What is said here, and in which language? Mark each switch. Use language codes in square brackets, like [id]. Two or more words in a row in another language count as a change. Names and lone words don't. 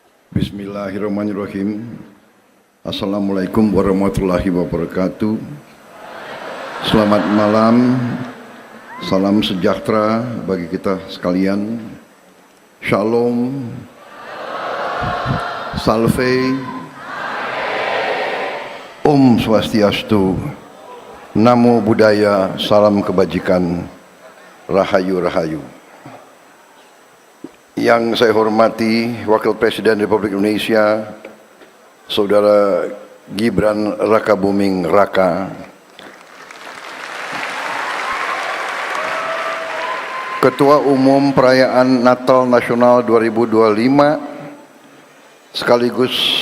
[ar] بسم الله الرحمن الرحيم. السلام عليكم ورحمة الله وبركاته. [id] Selamat malam. Salam sejahtera bagi kita sekalian. Shalom. Salve. [ban] Om Swastiastu. [pi] Namo Buddhaya. [id] Salam kebajikan. [jv] Rahayu Rahayu. [id] Yang saya hormati Wakil Presiden Republik Indonesia, Saudara Gibran Rakabuming Raka, Ketua Umum Perayaan Natal Nasional 2025, sekaligus